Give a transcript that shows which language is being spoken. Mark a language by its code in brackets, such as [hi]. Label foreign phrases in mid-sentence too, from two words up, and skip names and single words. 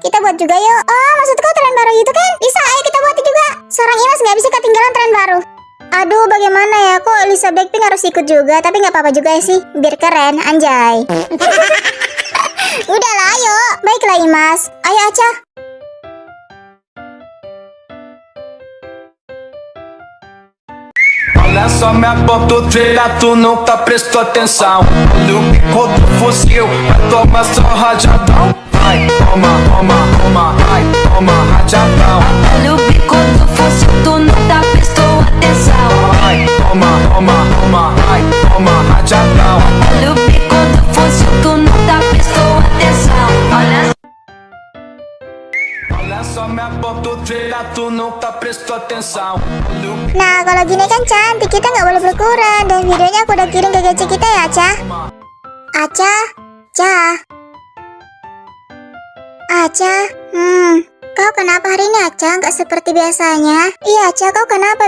[id] Kita buat juga yuk. Oh, maksud kau tren baru gitu kan? Bisa, ayo kita buat juga. Seorang Imas nggak bisa ketinggalan tren baru. Aduh, bagaimana ya? Kok Lisa Blackpink harus ikut juga? Tapi nggak apa-apa juga sih, biar keren, anjay. Udahlah, ayo. Baiklah, Imas. Ayo, Aca. [pt] Olha só minha ponta trilha, tu nunca prestou atenção. Olha o bico do fuzil, vai tomar só rajadão. Vai, toma, toma, toma, vai, toma rajadão. Olha o bico do fuzil, tu nunca prestou atenção. Vai, toma, toma, toma, vai, toma rajadão. Olha o bico do fuzil, tu nunca prestou atenção. Olha só minha ponta trilha, tu nunca prestou atenção. Olha o [id] Nah, kalau gini kan cantik, kita nggak boleh berkurang. Dan videonya aku udah kirim ke GC kita ya, Aca. Aca, Aca, kau kenapa hari ini Aca? Nggak seperti biasanya. Iya Aca, kau kenapa?